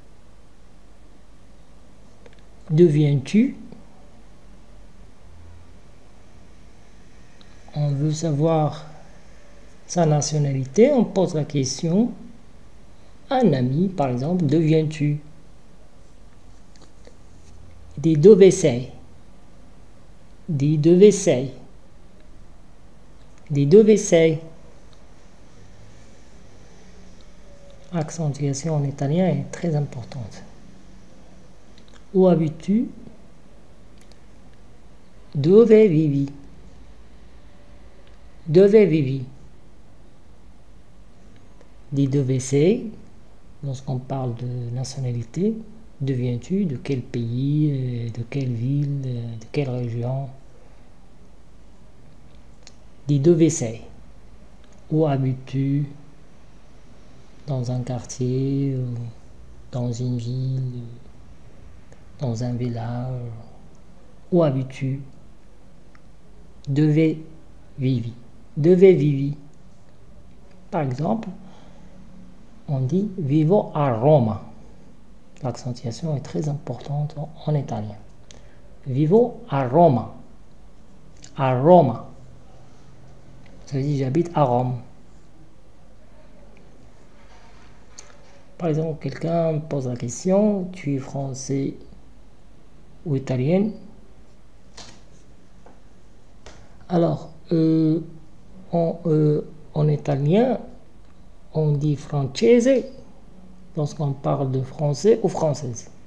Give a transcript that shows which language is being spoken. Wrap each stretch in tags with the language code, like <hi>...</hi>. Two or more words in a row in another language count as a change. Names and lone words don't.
<fr>Deviens-tu? On veut savoir sa nationalité, on pose la question. Un ami, par exemple, deviens-tu?</fr> <it>Di dove sei? Di dove sei? Di dove sei?</it> <fr>Accentuation en italien est très importante. Où habites-tu?</fr> <it>Dove vivi? Dove vivi? Di dove sei?</it> <fr>Lorsqu'on parle de nationalité, d'où viens-tu? De quel pays? De quelle ville? De quelle région?</fr> <it>Di dove sei?</it> <fr>Où habites-tu? Dans un quartier? Dans une ville? Dans un village? Où habites-tu?</fr> <it>Dove vivi? Dove vivi?</it> <fr>Par exemple, on dit</fr> <it>vivo a Roma.</it> <fr>L'accentuation est très importante en italien.</fr> <it>Vivo a Roma. A Roma.</it> <fr>Ça veut dire j'habite à Rome. Par exemple, quelqu'un pose la question, tu es français ou italien? Alors, en italien, on dit francese lorsqu'on parle de français ou française.</fr>